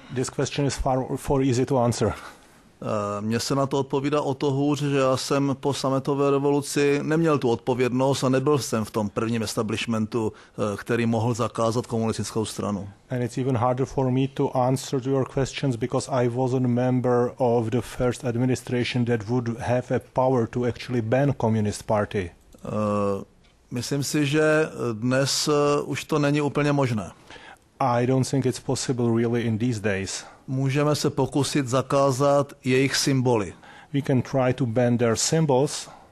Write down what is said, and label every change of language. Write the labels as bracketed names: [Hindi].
[English] This question is far easy to answer. [Czech] Mně se na to odpovídá o to hůř, že já jsem po sametové revoluci neměl tu odpovědnost a nebyl jsem v tom prvním establishmentu, který mohl zakázat komunistickou stranu. [English] And it's even harder for me to answer to your questions because I wasn't a member of the first administration that would have a power to actually ban Communist Party. [Czech] Myslím si, že dnes už to není úplně možné. [English] I don't think it's possible really in these days. [Czech] Můžeme se pokusit zakázat jejich symboly. [English] We can try to ban their symbols.